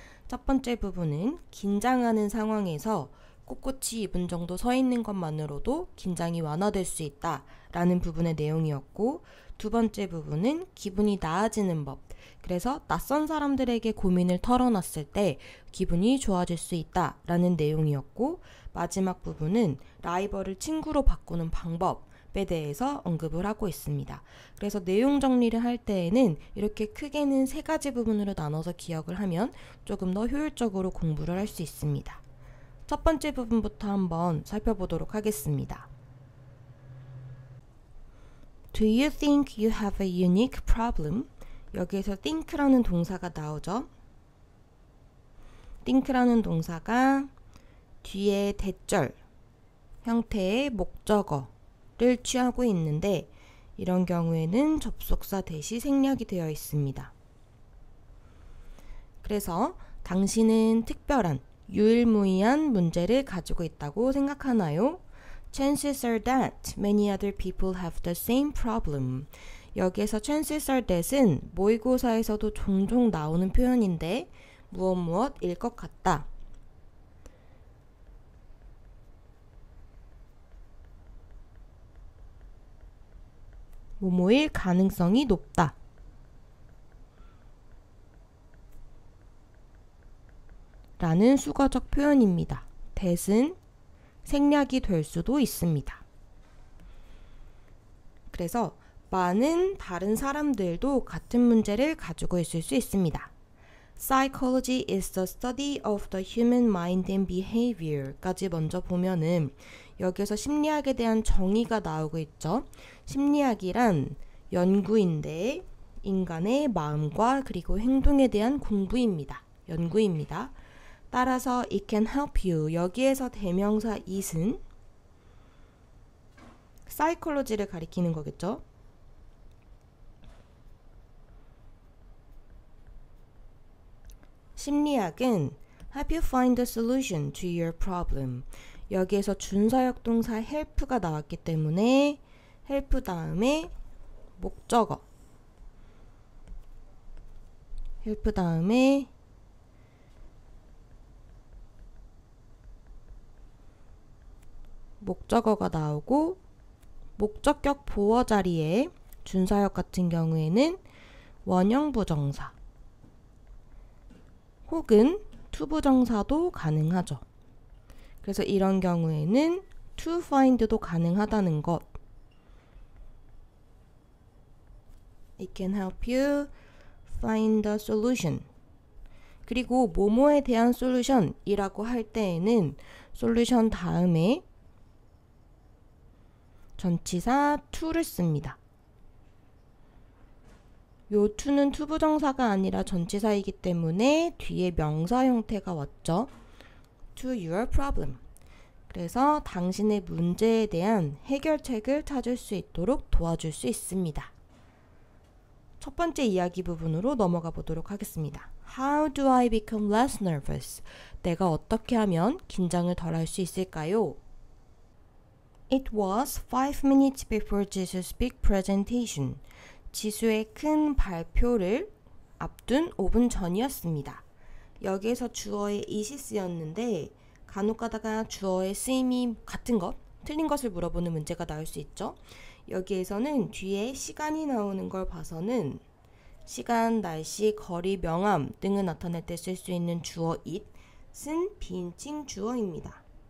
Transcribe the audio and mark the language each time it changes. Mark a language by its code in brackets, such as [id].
[ko] 첫 번째 부분은 긴장하는 상황에서 꼿꼿이 2분 정도 서 있는 것만으로도 긴장이 완화될 수 있다 라는 부분의 내용이었고, 두 번째 부분은 기분이 나아지는 법, 그래서 낯선 사람들에게 고민을 털어놨을 때 기분이 좋아질 수 있다 라는 내용이었고, 마지막 부분은 라이벌을 친구로 바꾸는 방법에 대해서 언급을 하고 있습니다. 그래서 내용 정리를 할 때에는 이렇게 크게는 세 가지 부분으로 나눠서 기억을 하면 조금 더 효율적으로 공부를 할 수 있습니다. 첫 번째 부분부터 한번 살펴보도록 하겠습니다. [en] Do you think you have a unique problem? [ko] 여기에서 think라는 동사가 나오죠. think라는 동사가 뒤에 대절 형태의 목적어를 취하고 있는데, 이런 경우에는 접속사 대시 생략이 되어 있습니다. 그래서 당신은 특별한 유일무이한 문제를 가지고 있다고 생각하나요? [en] Chances are that many other people have the same problem. [ko] 여기에서 [en] chances are that [ko] 은 모의고사에서도 종종 나오는 표현인데, 무엇무엇일 것 같다, 뭐뭐일 가능성이 높다 라는 수거적 표현입니다. that은 생략이 될 수도 있습니다. 그래서 많은 다른 사람들도 같은 문제를 가지고 있을 수 있습니다. [en] Psychology is the study of the human mind and behavior [ko] 까지 먼저 보면은 여기서 심리학에 대한 정의가 나오고 있죠. 심리학이란 연구인데 인간의 마음과 그리고 행동에 대한 공부입니다. 연구입니다. 따라서 [en] it can help you, [ko] 여기에서 대명사 it은 psychology를 가리키는 거겠죠. [en] 심리학은 help you find the solution to your problem. [ko] 여기에서 준사역 동사 help가 나왔기 때문에 help 다음에 목적어, help 다음에 목적어가 나오고, 목적격 보어 자리에 준사역 같은 경우에는 원형 부정사 혹은 투부정사도 가능하죠. 그래서 이런 경우에는 [en] to find [ko] 도 가능하다는 것. [en] It can help you find the solution. [ko] 그리고 뭐뭐에 대한 솔루션이라고 할 때에는 솔루션 다음에 전치사 to를 씁니다. 요 to는 투부정사가 아니라 전치사이기 때문에 뒤에 명사 형태가 왔죠. [en] To your problem. [ko] 그래서 당신의 문제에 대한 해결책을 찾을 수 있도록 도와줄 수 있습니다. 첫 번째 이야기 부분으로 넘어가 보도록 하겠습니다. [en] How do I become less nervous? [ko] 내가 어떻게 하면 긴장을 덜 할 수 있을까요? [en] It was 5 minutes before Jesus' big presentation. [ko] 지수의 큰 발표를 앞둔 5분 전이었습니다. 여기에서 주어의 it이 쓰였는데 간혹 가다가 주어의 쓰임이 같은 것, 틀린 것을 물어보는 문제가 나올 수 있죠. 여기에서는 뒤에 시간이 나오는 걸 봐서는 시간, 날씨, 거리, 명암 등을 나타낼 때 쓸 수 있는 주어 it은 비인칭 주어입니다.